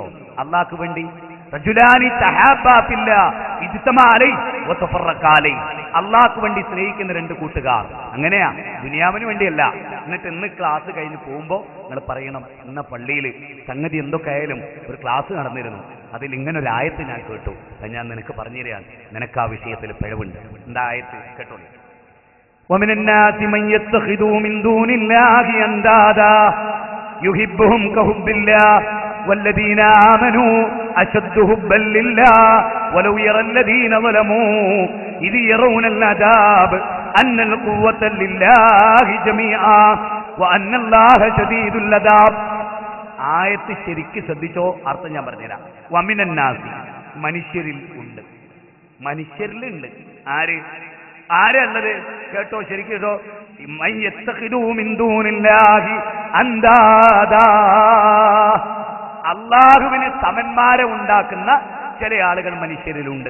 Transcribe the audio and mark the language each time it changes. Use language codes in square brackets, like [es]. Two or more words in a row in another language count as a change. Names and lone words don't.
[ml] അള്ളാഹ്ക്ക് വേണ്ടി [ar] رجلان تحابا في الله اجتمعا عليه وتفرقا عليه, [ml] അള്ളാഹ്ക്ക് വേണ്ടി സ്നേഹിക്കുന്ന 2 കൂട്ടുകാർ. അങ്ങനെയാ, ദുനിയാവിന് വേണ്ടിയല്ല. എന്നിട്ട് ഇന്ന് ക്ലാസ് കഴിഞ്ഞ് പോകുമ്പോൾ നിങ്ങൾ പറയണം, ഇന്ന പള്ളിയിൽ സംഗതി എന്തൊക്കെ ആയാലും ഒരു ക്ലാസ് നടന്നിരുന്നു, അതിൽ ഇങ്ങനെ ഒരു ആയത്ത് ഞാൻ കേട്ടു, അത് ഞാൻ നിനക്ക് പറഞ്ഞു തരാൻ, നിനക്ക് ആ വിഷയത്തിൽ പിഴവുണ്ട്. എന്താ ആയത്ത് കേട്ടോളൂ. [ar] وَمِنَ النَّاسِ مَن يَتَّخِذُ مِن دُونِ اللَّهِ أَندَادًا يُحِبُّهُمْ كَحُبِّ اللَّهِ وَالَّذِينَ آمَنُوا أَشَدُّ حُبًّا لِلَّهِ وَلَوْ يَرَى الَّذِينَ ظَلَمُوا إِذْ يَرَوْنَ الْعَذَابَ أَنَّ الْقُوَّةَ لِلَّهِ جَمِيعًا وَأَنَّ اللَّهَ شَدِيدُ الْعَذَابِ. [ml] ആയത്ത് ശരിക്ക് ശ്രദ്ധിച്ചോ, അർത്ഥം ഞാൻ പറഞ്ഞുതരാം. [ar] ومن الناس, [ml] മനുഷ്യരിൽ ഉണ്ട്, മനുഷ്യരിലുണ്ട്. ആരുള്ളത് കേട്ടോ, ശരിക്കും കേട്ടോ. അള്ളാഹുവിന് സമന്മാരെ ഉണ്ടാക്കുന്ന ചില ആളുകൾ മനുഷ്യരിലുണ്ട്.